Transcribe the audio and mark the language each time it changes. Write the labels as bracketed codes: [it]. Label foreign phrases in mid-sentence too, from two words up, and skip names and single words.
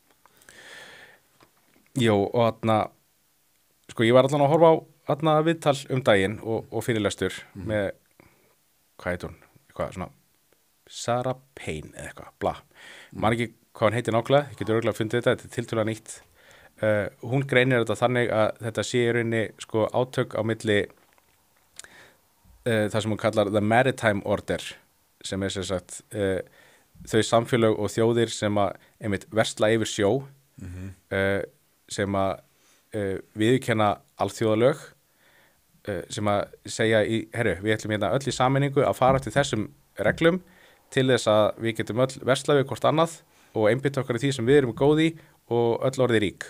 [is] Jó, og sko ég var allan að horfa á viðtal daginn og fyrirlestur með, hvað heitir hún? Eitthvað svona Sarah Payne eða eitthvað, bla. Man ekki hvað hann heitir nákvæmlega, ég getur örgulega fundið þetta er tiltölulega nýtt. Hún greinir þetta þannig að þetta sé í rauninni sko átök á milli það sem hún kallar the [en] maritime order, [is] sem sem sagt þau samfélög og þjóðir sem að einmitt versla yfir sjó, sem að viðurkenna alþjóðalög, sem að segja við ætlum hérna öll í sameiningu að fara eftir þessum reglum til þess að við getum öll versla við hvort annað og einbytta okkar í því sem við erum góð í og öll orðið rík.